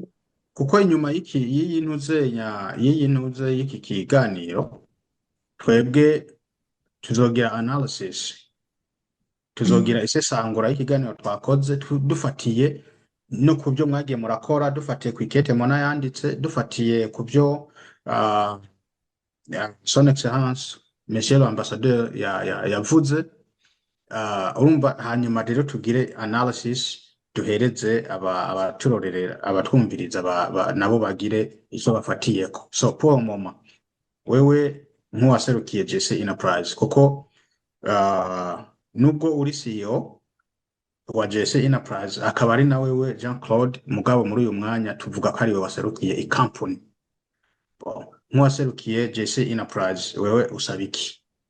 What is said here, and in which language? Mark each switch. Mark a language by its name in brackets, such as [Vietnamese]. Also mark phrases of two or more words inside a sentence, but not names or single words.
[Rundi] kuko inyuma y'iyi ntuze y'iki kiganiro twebwe tuzogira analysis, tuzogira isesangura y'ikiganiro twakoze dufatiye no kubyo mwagiye murakora, dufatiye ku ikete mona yanditse, dufatiye kubyo [French] son excellence monsieur l'ambassadeur [Rundi] yavuze, urumva hanyuma rero tugire analysis duhereze abaturorera abatwumviriza nabo bagire icyo bafatiyeko. So [French] pour moment [Rundi] wewe nk'uwaserukiye JC Enterprise kuko nubwo uri CEO wa JC Enterprise akaba ari na wewe Jean Claude mugabo muri uyu mwanya tuvuga ko ari we waserukiye i company, nk'uwaserukiye JC Enterprise wewe usaba iki?